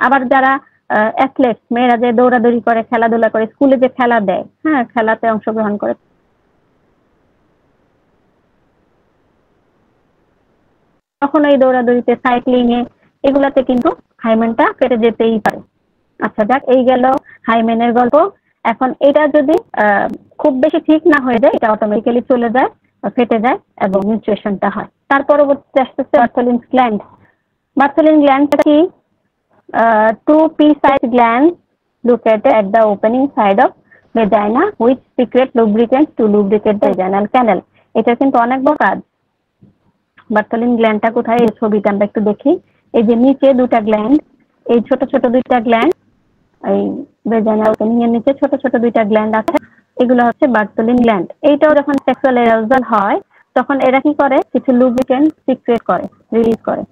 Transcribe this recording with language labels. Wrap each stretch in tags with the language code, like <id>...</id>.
<bn>আবার যারা অ্যাথলেট, মেয়েরা যে দৌড়াদৌড়ি করে, খেলাধুলা করে, স্কুলে যে খেলা দেয়, হ্যাঁ খেলাতে অংশগ্রহণ করে, তখন এই দৌড়াদৌড়িতে, সাইক্লিং এ, এগুলাতে কিন্তু হাইমেনটা কেটে যেতেই পারে। আচ্ছা যাক, এই গেল হাইমেনের গল্প। এখন এটা যদি খুব বেশি ঠিক না হয়ে যায়, এটা অটোমেটিক্যালি চলে যায়, ফেটে যায় এবং মিউচুয়েশনটা হয়। তার পরবর্তীতে আসতেছে বার্থোলিন গ্ল্যান্ড। বার্থোলিন গ্ল্যান্ডটা কি?</bn> <en>Two pea-sized glands located at the opening side of vagina which secrete lubricants to lubricate the vaginal canal.</en> <bn>এটা কিন্তু অনেক বড় কাজ। বার্থোলিন গ্ল্যান্ডটা কোথায়? এই ছবিটা আমরা একটু দেখি। এই যে নিচে দুটা গ্ল্যান্ড, এই ছোট ছোট দুইটা গ্ল্যান্ড, এই ভেজাইনাল ওপেনিং এর নিচে ছোট ছোট দুইটা গ্ল্যান্ড আছে, এগুলো হচ্ছে বার্থোলিন গ্ল্যান্ড। এইটাও যখন সেক্সুয়াল অ্যারাউজাল হয় তখন এরা কি করে? কিছু লুব্রিকেন্ট সিক্রেট করে, রিলিজ করে।</bn>